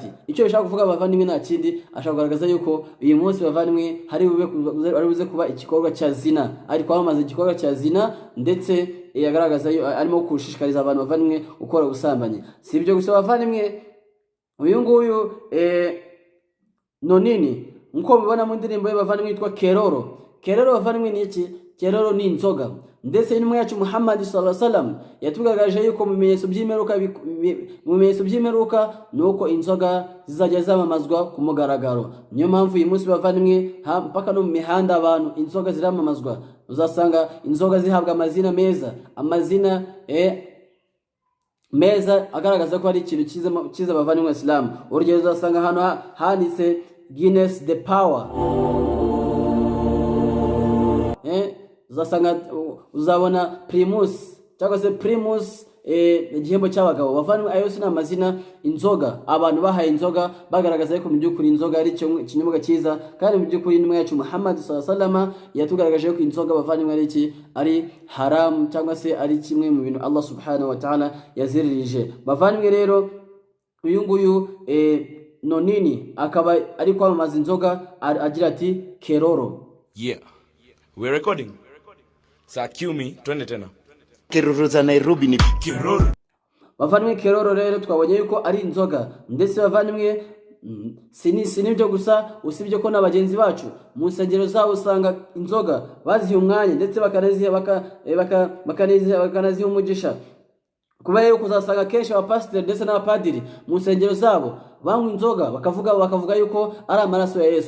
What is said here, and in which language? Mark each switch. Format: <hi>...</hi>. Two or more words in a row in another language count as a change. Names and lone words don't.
<rw>Icyo bishaka kuvuga bavandimwe nta kindi, ashaka kugaragaza yuko uyu munsi bavandimwe hari buze kuba igikorwa cya zina, ari kwamamaza igikorwa cya zina, ndetse yagaragaza arimo kushishikariza abantu bavandimwe gukora ubusambanyi. Si ibyo gusa bavandimwe, uyu nguyu Nonini nko mubona mu ndirimbo ye bavandimwe yitwa Keroro. Keroro bavandimwe ni iki? Keroro ni inzoga. Ndetse intumwa yacu Muhammad</rw> <ar>صلى الله عليه وسلم</ar> <rw>yatugaragaje yuko mu bimenyetso by'imeruka nuko inzoga zizajya zamamazwa ku mugaragaro. Niyo mpamvu uyu munsi bavandimwe mpaka no mu mihanda abantu inzoga ziramamazwa, uzasanga inzoga zihabwa amazina meza agaragaza ko ari ikintu cyiza bavandimwe Islam. Urugero uzasanga hano handitse Guinness the Power, uzabona Primus cyangwa se Primus igihembo cy'abagabo. Bavandimwe ayo si amazina inzoga abantu bahaye inzoga, bagaragaza yuko mu by'ukuri inzoga ari ikinyobwa cyiza, kandi mu by'ukuri intumwa yacu Muhammad</rw> <ar>صلى الله عليه وسلم</ar> <rw>yatugaragaje ko inzoga bavandimwe ari haram, cyangwa se ari kimwe mu bintu Allah</rw> <ar>سبحانه وتعالى</ar> <rw>yaziririje. Bavandimwe rero uyu nguyu Nonini akaba ari kwamamaza inzoga, agira ati Keroro.</rw> <en>Yeah, we're recording. Sa cue me,</en> <sw>twende tena. Keroro za Nairobi ni Keroro.</sw> <rw>Bavandimwe Keroro rero twabonye yuko ari inzoga, ndetse bavandimwe sinibyo gusa, usibye ko n'abagenzi bacu mu nsengero zabo usanga inzoga baziha umwanya, ndetse bakanaziha umugisha. Kuba rero kuzasanga kenshi abapasiteri ndetse n'abapadiri mu nsengero zabo banywa inzoga, bakavuga yuko ari amaraso ya Yesu.</rw>